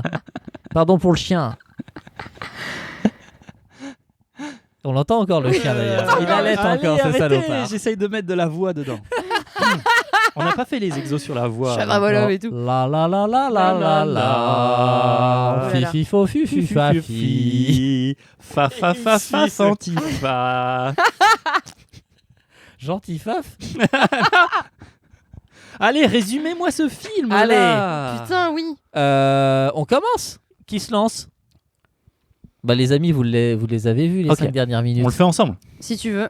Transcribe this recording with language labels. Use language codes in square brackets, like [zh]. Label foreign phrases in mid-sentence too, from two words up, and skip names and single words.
[fr] Pardon pour le chien. On l'entend encore le chien d'ailleurs. Il allait encore ce arrêtez, salopard. J'essaye de mettre de la voix dedans. On n'a pas fait les exos sur la voix. Chabrabolo et tout. La la la la la la la. Oh là là. Fifi fo fifi fafi. Fifi. Fa fa fa fa santifa. Gentil faf. Allez, résumez-moi ce film. Allez. là. Putain oui. On commence. Qui se lance? Bah les amis, vous les avez vus les Ok. 5 dernières minutes. On le fait ensemble. Si tu veux.